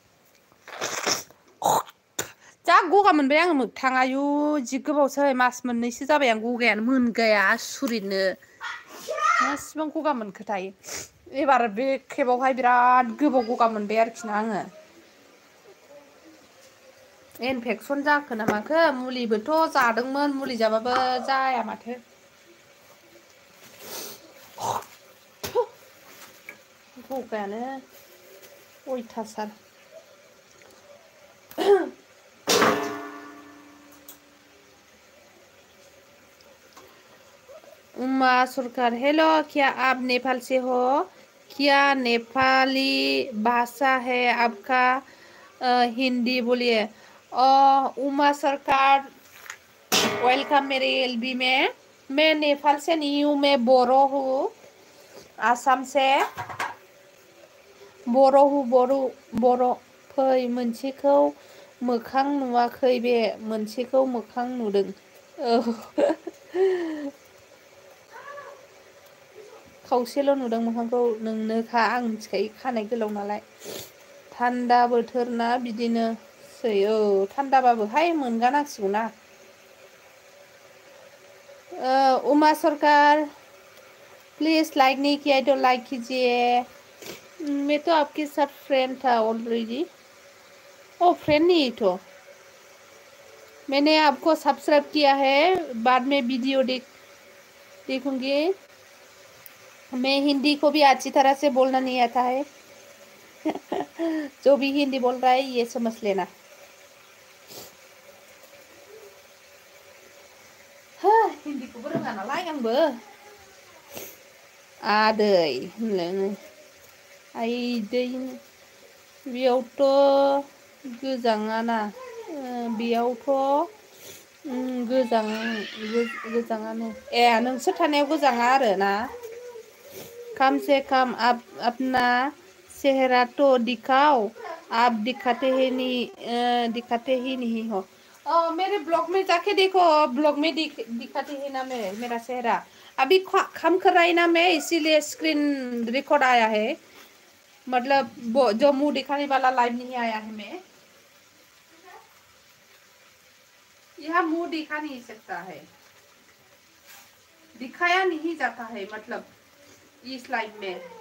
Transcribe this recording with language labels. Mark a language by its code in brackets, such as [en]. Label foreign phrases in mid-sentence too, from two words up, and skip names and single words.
[brx] जा गगा मोनबाय आङो मोगथां आयु जि गोबावसै मास मोननैसो जाबाय आं गगायानो मोनगाया आसुरितनो मासिबां गगा मोनखोथाय एबार बे खेबावहाय बिराद गोबाव गगा मोनबाय आरोखि ना आङो इनफेकसन जाखो ना माखो मुलिबोथ' जादोंमोन मुलि जाबाबो जाया माथो गगायानो अयथासार उमा [hi] सरकार हेलो क्या आप नेपाल से हो क्या नेपाली भाषा है आपका हिंदी बोलिए उमा सरकार वेलकम मेरे एलबी में मैं नेपाल से नहीं हूँ मैं बोरो हूँ आसाम से बोरो हूँ बोरो [brx] फै मोनसेखौ मोखां नुवाखै बे मोनसेखौ मोखां नुदों खावसेल' नुदों मोखांखौ नोंनोखा आं मिथिखायो खानाय गोलाव नालाय थान्दा बोथोर ना बिदिनोसै थान्दाबाबोहाय मोनगानांसिगौ ना उमा [hi] सरकार प्लीज लाइक नहीं किया तो लाइक कीजिए मैं तो आपके साथ फ्रेंड था ऑलरेडी फ्रेंड नहीं तो मैंने आपको सब्सक्राइब किया है बाद में वीडियो देखूंगी मैं हिंदी को भी अच्छी तरह से बोलना नहीं आता है जो भी हिंदी बोल रहा है ये समझ लेना हिंदी को [brx] रोङा नालाय आंबो आदै होनलाय आइदै बेयावथ' गोजाङाना बेयावथ' गोजाङानो नोंसोर थानायाव गोजाङा आरो ना [hi] कम से कम अपना चेहरा तो दिखाओ आप दिखाते ही नहीं हो मेरे ब्लॉग में जाके देखो ब्लॉग में दिखाती है ना मैं मेरा चेहरा अभी काम कर रहा है ना मैं इसीलिए स्क्रीन रिकॉर्ड आया है मतलब जो मुंह दिखाने वाला लाइव नहीं आया है मैं यहाँ मुंह दिखा नहीं सकता है दिखाया नहीं जाता है मतलब इस लाइव में